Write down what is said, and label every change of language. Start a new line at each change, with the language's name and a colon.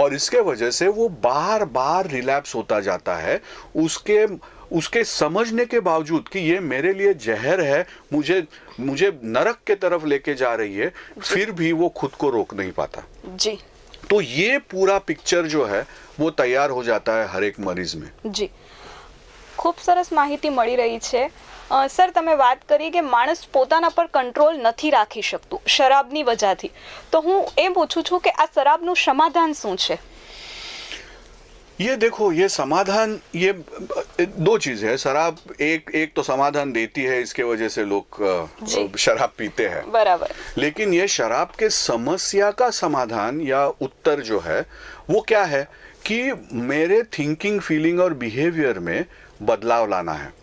Hindi: और इसके वजह से वो बार बार रिलैप्स होता जाता है, उसके समझने के बावजूद कि ये मेरे लिए जहर है, मुझे नरक के तरफ लेके जा रही है, फिर भी वो खुद को रोक नहीं पाता जी। तो ये पूरा पिक्चर जो है वो तैयार हो जाता है हर एक मरीज में जी।
Gujarati: खूब सरस माहिती मળી રહી છે સર, તમે વાત કરી કે માણસ પોતાના પર કંટ્રોલ નથી રાખી શકતું શરાબની વજહથી, તો હું એમ પૂછું છું કે આ શરાબનું સમાધાન શું છે?
Hindi: ये देखो, ये समाधान, ये दो चीज है। शराब एक तो समाधान देती है, इसके वजह से लोग शराब पीते हैं, बराबर। लेकिन ये शराब के समस्या का समाधान या उत्तर जो है वो क्या है कि मेरे थिंकिंग, फीलिंग और बिहेवियर में बदलाव लाना है।